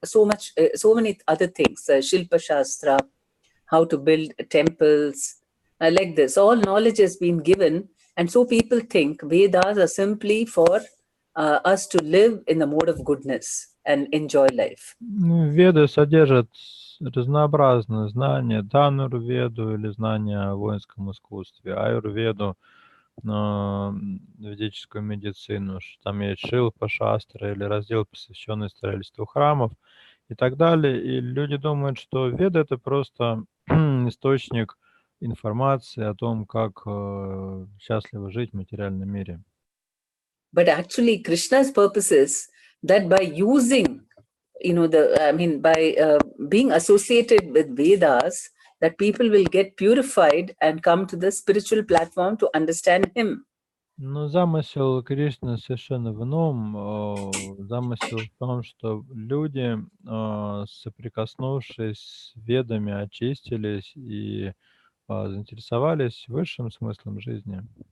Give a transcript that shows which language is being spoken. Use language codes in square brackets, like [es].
[en] So many other things. Shilpa Shastra, how to build temples, like this. All knowledge has been given, and so people think Vedas are simply for us to live in the mode of goodness and enjoy life. [ru] Веды содержат разнообразные знания, Дханур-веду или знания о воинском искусстве, Аюрведу, ведическую медицину, там есть Шилпа-шастра или раздел, посвященный строительству храмов и так далее. И люди думают, что веды — это просто источник информации о том, как счастливо жить в материальном мире. [en] But actually, Krishna's purpose is that by using, by being associated with Vedas, that people will get purified and come to the spiritual platform to understand him. [ru] Но замысел Кришны совершенно в ином. Замысел в том, что люди, соприкоснувшись с ведами, очистились и заинтересовались высшим смыслом жизни.